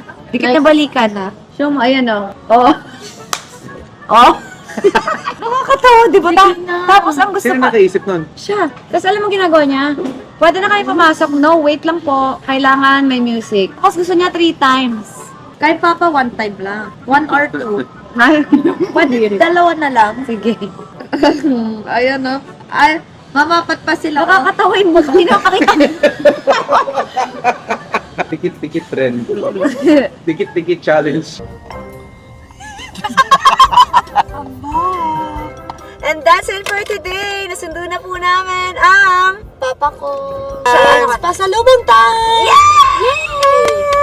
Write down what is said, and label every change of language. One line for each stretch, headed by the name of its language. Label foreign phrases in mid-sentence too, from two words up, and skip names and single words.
Filipino: Dikit na balikan ha. Show mo, ayan o. Oh. Oh. Nakakatawa, di ba? Tapos ang gusto Sino pa, nakaisip nun? siya. Tapos alam mo ginagawa niya? Pwede na kayo pumasok. No, wait lang po. Kailangan may music. Tapos gusto niya 3 times. Kay Papa,
English: one time
Filipino: lang. 1 or 2. Pwede. Dalawa na lang. Sige. Ayan o. Ay, mamapat pa sila. Nakakatawin mo. Hindi na makita. Dikit-dikit trend. Dikit-dikit challenge.
English: And that's it for today.
Filipino: Nasundo na po namin ang Papa ko. Sa pasalubong time! Yay!